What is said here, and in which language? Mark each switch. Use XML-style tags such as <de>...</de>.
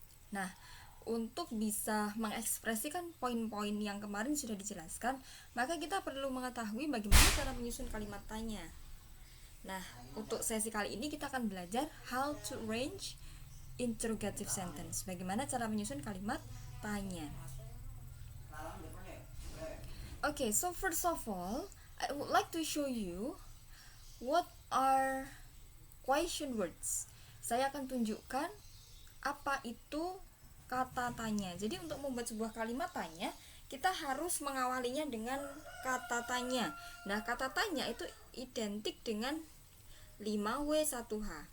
<id>Nah, untuk bisa mengekspresikan poin-poin yang kemarin sudah dijelaskan, maka kita perlu mengetahui bagaimana cara menyusun kalimat tanya. Nah, untuk sesi kali ini kita akan belajar</id> <en>how to arrange interrogative sentence.</en> <id>Bagaimana cara menyusun kalimat tanya.</id> <en>Okay, so first of all, I would like to show you what are question words.</en> <id>Saya akan tunjukkan apa itu kata tanya. Jadi untuk membuat sebuah kalimat tanya, kita harus mengawalinya dengan kata tanya. Nah, kata tanya itu identik dengan 5W1H.</id>